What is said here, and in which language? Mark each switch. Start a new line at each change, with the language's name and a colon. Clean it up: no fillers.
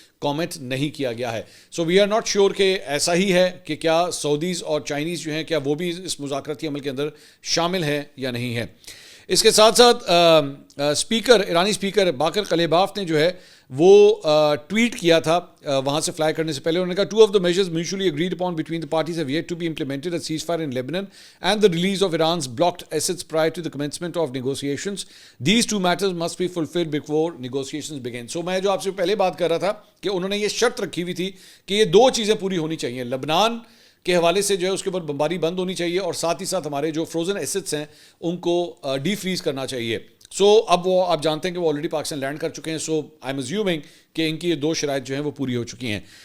Urdu: Comment نہیں کیا گیا ہے۔
English: so we are not sure
Urdu: کہ ایسا ہی ہے کہ کیا سعودیز اور چائنیز جو ہیں کیا وہ بھی اس مذاکراتی عمل کے اندر شامل ہیں یا نہیں ہیں۔ اس کے ساتھ ساتھ ایرانی اسپیکر باقر قلیباف نے جو ہے وہ ٹویٹ کیا تھا وہاں سے فلائی کرنے سے پہلے. انہوں نے کہا
English: 2 of the measures mutually agreed upon between the parties have yet to be implemented: a ceasefire in Lebanon and the release of Iran's blocked assets prior to the commencement of negotiations. These two matters must be fulfilled before negotiations begin.
Urdu: So میں جو آپ سے پہلے بات کر رہا تھا کہ انہوں نے یہ شرط رکھی ہوئی تھی کہ یہ 2 چیزیں پوری ہونی چاہیے. لبنان کے حوالے سے جو ہے اس کے اوپر بمباری بند ہونی چاہیے اور ساتھ ہی ساتھ ہمارے جو فروزن ایسٹس ہیں ان کو ڈی فریز کرنا چاہیے. سو اب وہ آپ جانتے ہیں کہ وہ آلریڈی پاکستان لینڈ کر چکے ہیں.
English: so I am assuming
Urdu: کہ ان کی یہ 2 شرائط جو ہیں وہ پوری ہو چکی ہیں.